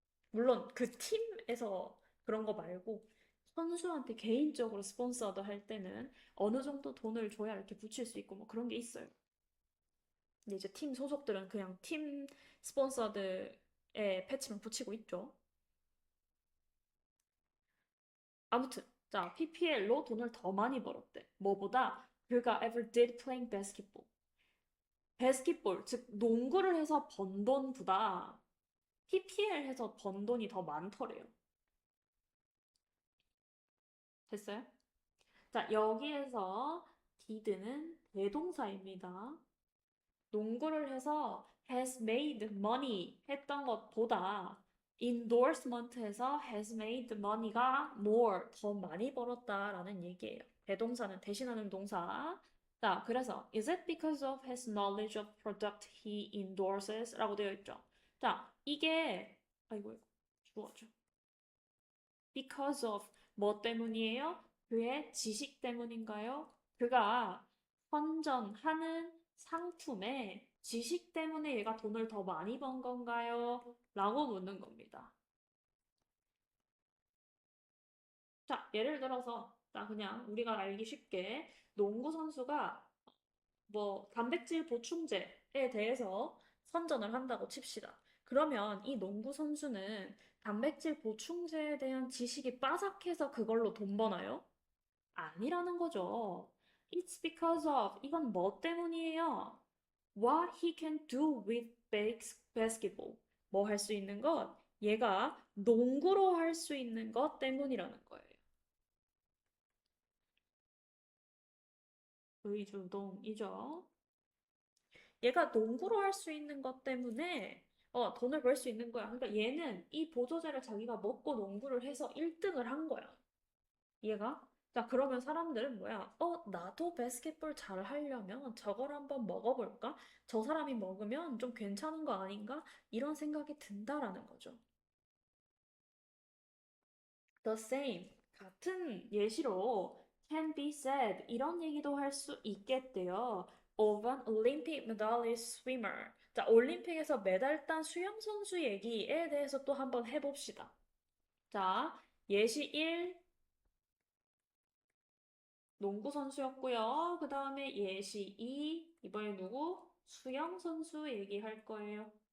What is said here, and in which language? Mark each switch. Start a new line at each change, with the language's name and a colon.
Korean: 물론 그 팀에서 그런 거 말고 선수한테 개인적으로 스폰서드 할 때는 어느 정도 돈을 줘야 이렇게 붙일 수 있고 뭐 그런 게 있어요. 근데 이제 팀 소속들은 그냥 팀 스폰서드에 패치만 붙이고 있죠. 아무튼, 자, PPL로 돈을 더 많이 벌었대. 뭐보다 그가
English: ever did playing basketball.
Korean: 바스켓볼, 즉 농구를 해서 번 돈보다 PPL 해서 번 돈이 더 많더래요. 됐어요? 자, 여기에서 did는 대동사입니다. 농구를 해서
English: has made money
Korean: 했던 것보다 endorsement에서 has made money가 more 더 많이 벌었다라는 얘기예요. 대동사는 대신하는 동사. 자, 그래서
English: is it because of his knowledge of product he endorses?
Korean: 라고 되어 있죠. 자, 이게 아이고 주어죠. because of 뭐 때문이에요? 그의 지식 때문인가요? 그가 선전하는 상품의 지식 때문에 얘가 돈을 더 많이 번 건가요? 라고 묻는 겁니다. 자, 예를 들어서, 자, 그냥 우리가 알기 쉽게 농구 선수가 뭐 단백질 보충제에 대해서 선전을 한다고 칩시다. 그러면 이 농구 선수는 단백질 보충제에 대한 지식이 빠삭해서 그걸로 돈 버나요? 아니라는 거죠.
English: It's because of
Korean: 이건 뭐 때문이에요?
English: What he can do with basketball.
Korean: 뭐 할 수 있는 것? 얘가 농구로 할 수 있는 것 때문이라는 거예요. 의주동이죠. 얘가 농구로 할 수 있는 것 때문에 돈을 벌 수 있는 거야. 그러니까 얘는 이 보조제를 자기가 먹고 농구를 해서 1등을 한 거야. 얘가? 자, 그러면 사람들은 뭐야? 나도 바스켓볼 잘 하려면 저걸 한번 먹어볼까? 저 사람이 먹으면 좀 괜찮은 거 아닌가? 이런 생각이 든다라는 거죠.
English: The same.
Korean: 같은 예시로
English: can be said.
Korean: 이런 얘기도 할 수 있겠대요.
English: Of an Olympic medalist swimmer.
Korean: 자, 올림픽에서 메달 딴 수영 선수 얘기에 대해서 또 한번 해봅시다. 자, 예시 1, 농구 선수였고요. 그 다음에 예시 2, 이번에 누구? 수영 선수 얘기할 거예요.